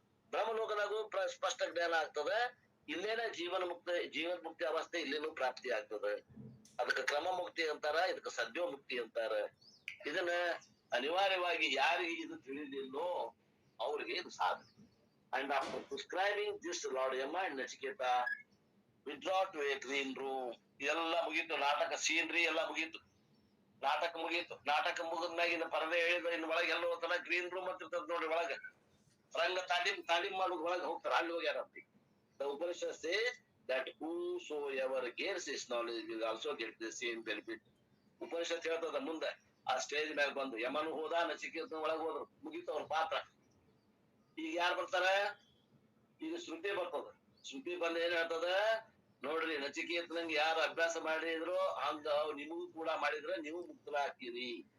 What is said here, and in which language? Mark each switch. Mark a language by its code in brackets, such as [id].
[kn] ಬ್ರಹ್ಮಲೋಕದಾಗೂ ಸ್ಪಷ್ಟ ಜ್ಞಾನ ಆಗ್ತದ. ಇಲ್ಲೇನ ಜೀವನ್ ಮುಕ್ತಿ ಅವಸ್ಥೆ ಇಲ್ಲೇನು ಪ್ರಾಪ್ತಿ ಆಗ್ತದ. ಅದಕ್ಕೆ ಕ್ರಮ ಮುಕ್ತಿ ಅಂತಾರ, ಇದಕ್ಕೆ ಸದ್ಯೋ ಮುಕ್ತಿ ಅಂತಾರ. ಇದನ್ನ ಅನಿವಾರ್ಯವಾಗಿ ಯಾರಿಗೆ ಇದು ತಿಳಿದಿಲ್ಲೋ ಅವ್ರಿಗೆ ಇದು ಸಾಧನೆ. [en] And after prescribing this, Lord Yama and Nachiketa withdraw to a green room. [kn] ಎಲ್ಲ ಮುಗೀತು. ನಾಟಕ ಸೀನ್ರಿ ಎಲ್ಲ ಮುಗೀತು. ನಾಟಕ ಮುಗೀತು. ನಾಟಕ ಮುಗಿದ್ಮ್ಯಾಗ ಇನ್ನು ಪರದೆ ಹೇಳಿದ ಇನ್ನು ಒಳಗೆ ಎಲ್ಲ ಹೋಗ್ತಾರ. ಗ್ರೀನ್ ರೂಮ್ ಅಂತ ಇರ್ತದ ನೋಡಿ, ಒಳಗ ರಂಗ ತಾಲೀಮ್ ಮಾಡೋದು ಒಳಗೆ ಹೋಗ್ತಾರ. ಅಲ್ಲಿ ಹೋಗ್ಯಾರಂತಿ. [en] The Upanishad says that whosoever gains this knowledge will also get the same benefit. [kn] Upanishad ಹೇಳ್ತದ ಮುಂದೆ ಆ ಸ್ಟೇಜ್ ಮ್ಯಾಗ ಬಂದು ಯಮನು ಹೋದ, ನಚಿಕೇತನ ಒಳಗೆ ಹೋದ್ರು, ಮುಗೀತು ಅವ್ರ ಪಾತ್ರ. ಈಗ ಯಾರು ಬರ್ತಾರ? ಈಗ ಶ್ರುತಿ ಬರ್ತದ. ಶ್ರುತಿ ಬಂದ ಏನ್ ಹೇಳ್ತದ ನೋಡ್ರಿ, ನಚಿಕೇತನಂಗ್ ಯಾರು ಅಭ್ಯಾಸ ಮಾಡಿದ್ರು ಹಂಗ ನಿಮಗೂ ಕೂಡ ಮಾಡಿದ್ರ ನೀವು ಮುಕ್ತರಾಗ್ತೀರಿ.